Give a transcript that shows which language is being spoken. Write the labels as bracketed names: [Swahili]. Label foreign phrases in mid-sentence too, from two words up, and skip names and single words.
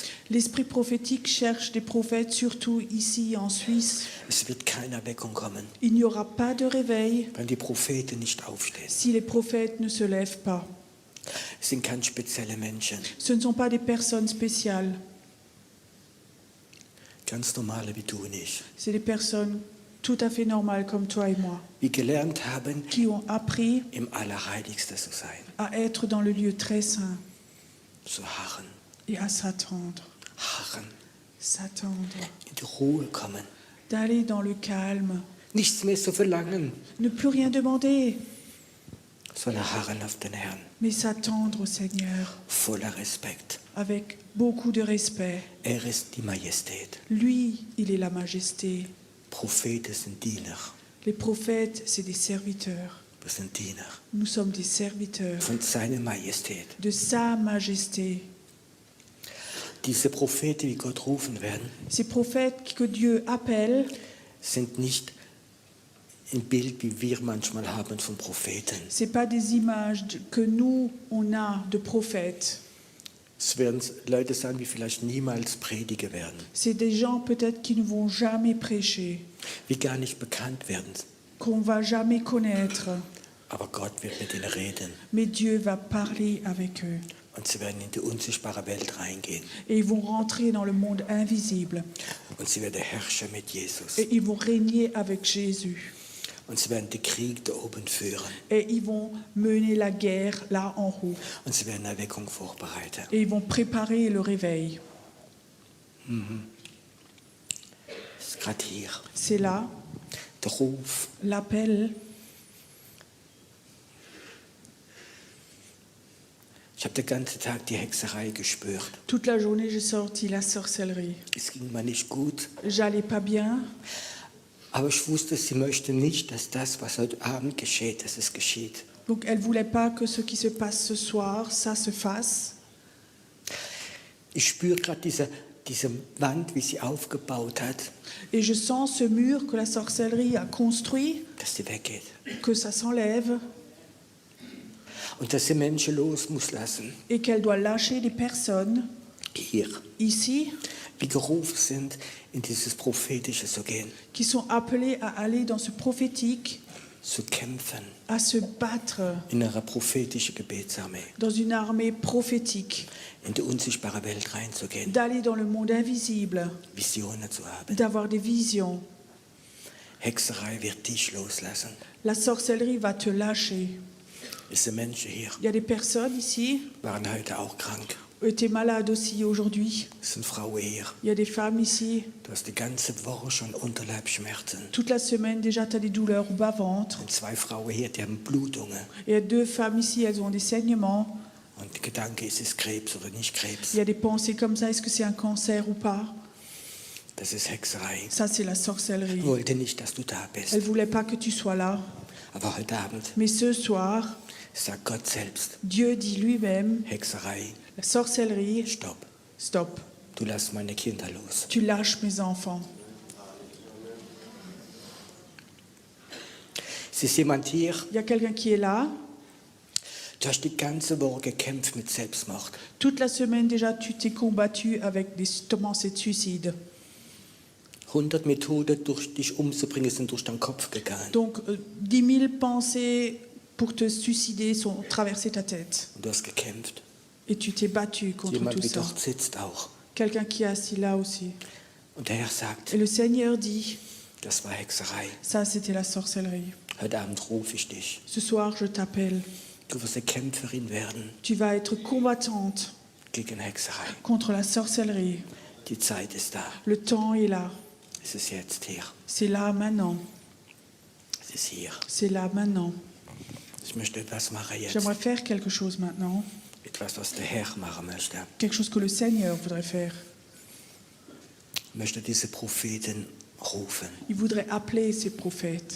[French] L'esprit prophétique cherche des prophètes, surtout ici en Suisse. [German] Es wird keine Erweckung kommen, [French] Il n'y aura pas de réveil [German] wenn die Propheten nicht aufstehen. [French] si les prophètes ne se lèvent pas. [German] Es sind keine speziellen Menschen, [French] Ce ne sont pas des personnes spéciales, [German] ganz normale wie du und ich, [French] c'est des personnes tout à fait normales comme toi et moi, [German] die gelernt haben, [French] qui ont appris [German] im Allerheiligsten zu sein, [French] à être dans le lieu très saint [German] zu harren, [French] et à s'attendre, [German] in die Ruhe kommen, [French] d'aller dans le calme, [German] nichts mehr zu verlangen, [French] ne plus rien demander, [German] sondern harren auf den Herrn, [French] mais s'attendre au Seigneur [German] voller Respekt. [French] avec beaucoup de respect. [German] Ist die Majestät. [French] Lui, il est la majesté. [German] Propheten sind Diener. [French] Les prophètes, c'est des serviteurs. [German] Wir sind Diener [French] Nous sommes des serviteurs [German] von seiner Majestät. [French] de sa majesté. [German] Diese Propheten, die Gott rufen werden, [French] Ces prophètes que Dieu appelle [German] sind nicht ein Bild, wie wir manchmal haben von Propheten. [French] ce n'est pas des images que nous, on a de prophètes. [German] Es werden Leute sein, die vielleicht niemals predigen werden, [French] C'est des gens peut-être qui ne vont jamais prêcher, [German] die gar nicht bekannt werden. [French] qu'on va jamais connaître. [German] Aber Gott wird mit ihnen reden [French] Mais Dieu va parler avec eux. [German] und sie werden in die unsichtbare Welt reingehen [French] Et ils vont rentrer dans le monde invisible. [German] und sie werden herrschen mit Jesus [French] Et ils vont régner avec Jésus. [German] und sie werden den Krieg da oben führen [French] Et ils vont mener la guerre là en haut. [German] und sie werden Erweckung vorbereiten. [French] Et ils vont préparer le réveil. [German] Das ist gerade hier. [French] C'est là, [German] Der Ruf. [French] l'appel. [German] Ich habe den ganzen Tag die Hexerei gespürt. [French] Toute la journée, j'ai sorti la sorcellerie. [German] Es ging mir nicht gut, [French] J'allais pas bien, [German] aber ich wusste, sie möchte nicht, dass das, was heute Abend geschieht, dass es geschieht. [French] donc elle voulait pas que ce qui se passe ce soir, ça se fasse. [German] Ich spüre gerade diese Wand, wie sie aufgebaut hat, [French] Et je sens ce mur que la sorcellerie a construit, [German] dass sie weggeht. [French] que ça s'enlève [German] Und dass sie Menschen los muss lassen, [French] et qu'elle doit lâcher des personnes [German] hier, [French] ici [German] die gerufen sind, in dieses Prophetische zu gehen, [French] qui sont appelées à aller dans ce prophétique, [German] zu kämpfen, [French] à se battre [German] in einer prophetischen Gebetsarmee, [French] dans une armée prophétique, [German] in die unsichtbare Welt reinzugehen, [French] d'aller dans le monde invisible, [German] Visionen zu haben. [French] d'avoir des visions. [German] Hexerei wird dich loslassen. [French] La sorcellerie va te lâcher. [German] Es sind Menschen hier, [French] Il y a des personnes ici, [German] waren heute auch krank. [French] étaient malades aussi aujourd'hui. [German] Es sind Frauen hier. [French] Il y a des femmes ici. [German] Du hast die ganze Woche schon Unterleibsschmerzen. [French] Toute la semaine, déjà, tu as des douleurs au bas-ventre. [German] Und 2 Frauen hier, die haben Blutungen. [French] Il y a 2 femmes ici, elles ont des saignements. [German] Und der Gedanke, ist es Krebs oder nicht Krebs? [French] Il y a des pensées comme ça, est-ce que c'est un cancer ou pas? [German] Das ist Hexerei. [French] Ça, c'est la sorcellerie. [German] Ich wollte nicht, dass du da [French] Elle [German] bist. [French] ne voulait pas que tu sois là. [German] Aber heute Abend [French] Mais ce soir, [German] sagt Gott selbst, [French] Dieu dit lui-même, [German] Hexerei, [French] la sorcellerie, [German] stopp. [French] stop. [German] Du lässt meine Kinder los. [French] Tu lâches mes enfants. [German] Es ist jemand hier, [French] Il y a quelqu'un qui est là. [German] du hast die ganze Woche gekämpft mit Selbstmord. [French] Toute la semaine, déjà, tu t'es combattu avec des pensées de suicide. [German] 100 Methoden, durch dich umzubringen, sind durch deinen Kopf gegangen. [French] Donc, 10 000 pensées pour te suicider sont traversées ta tête. [German] Und du hast gekämpft. [French] Et tu t'es battu contre [German] Jemand [French] tout [German] wie [French] ça. [German] dort sitzt auch. [French] Quelqu'un qui est assis là aussi. [German] Und der Herr sagt, [French] Et le Seigneur dit, [German] das war Hexerei. [French] ça c'était la sorcellerie. [German] Heute Abend rufe ich dich. [French] Ce soir, je t'appelle. [German] Du wirst eine Kämpferin werden [French] Tu vas être combattante [German] gegen Hexerei. [French] contre la sorcellerie. [German] Die Zeit ist da. [French] Le temps est là. [German] Es ist jetzt hier. [French] C'est là maintenant. [German] Es ist hier. [French] C'est là maintenant. [German] Ich möchte etwas machen jetzt. [French] J'aimerais faire quelque chose maintenant. [German] Etwas, was der Herr machen möchte. [French] Quelque chose que le Seigneur voudrait faire. [German] Ich möchte diese Propheten rufen, [French] Il voudrait appeler ses prophètes,